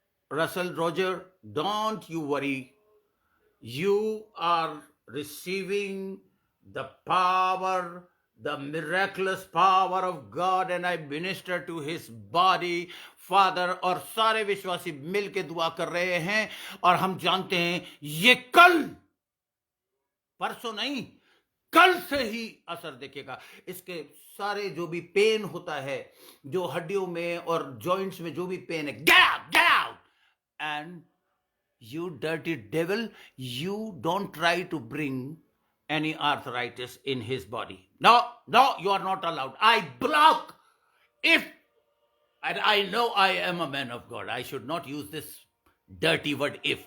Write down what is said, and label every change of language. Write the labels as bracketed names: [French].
[English] Russell Roger, don't you worry, you are receiving the power, the miraculous power of God, and I minister to his body, Father। [Hindi] और सारे विश्वासी मिलके दुआ कर रहे हैं, और हम जानते हैं ये कल, परसों नहीं, कल से ही असर देखेगा। इसके सारे जो भी पेन होता है, जो हड्डियों में और जॉइंट्स में जो भी पेन है, get out! [English] And you dirty devil, you don't try to bring any arthritis in his body. No, no, you are not allowed. I block. If, and I know I am a man of God, I should not use this dirty word if.